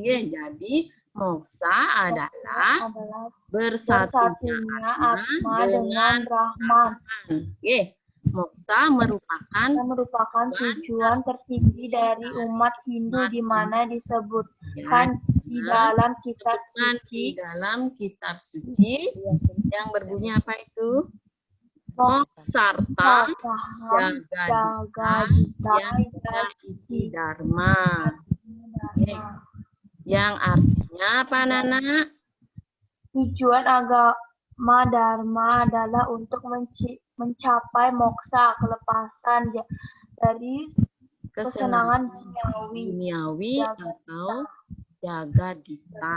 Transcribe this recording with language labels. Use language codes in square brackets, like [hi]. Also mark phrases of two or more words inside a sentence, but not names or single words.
[id] Jadi moksa adalah bersatunya Atma dengan Brahman. Moksa merupakan tujuan tertinggi dari umat Hindu, di mana disebutkan di dalam kitab suci yang berbunyi apa itu? [sa] Moksarta jagadita iti dharma. [id] Yang artinya apa, Nana? Tujuan agama Dharma adalah untuk mencapai moksa, kelepasan dari kesenangan duniawi atau jagadita.